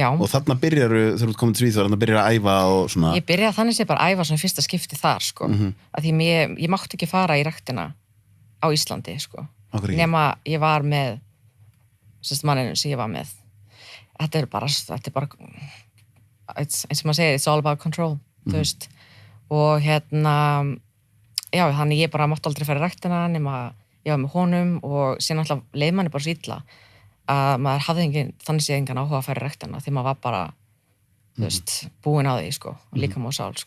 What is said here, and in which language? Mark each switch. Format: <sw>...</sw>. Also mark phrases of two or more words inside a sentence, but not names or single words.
<is>Og þarna byrjarðu, þegar þú ert komin til Svíþjóð, þarna byrjar að æfa og svona. Ég byrjaði þannig séð bara að æfa svona fyrsta skipti þar, sko. Að því ég mátti ekki fara í ræktina á Íslandi, sko. Nema ég var með, manninu sem ég var með. Þetta er bara, eins og maður segir,</is> <en>it's all about control,</en> <is>þú veist. Og já, þannig ég bara mátti aldrei fara í ræktina nema ég var með honum og síðan alltaf leið manni bara svo illa að maður hafði þannig séð engan áhuga að fara í ræktina því maður var bara, þú veist, búin á því, sko, og líkama og sál, sko.</is>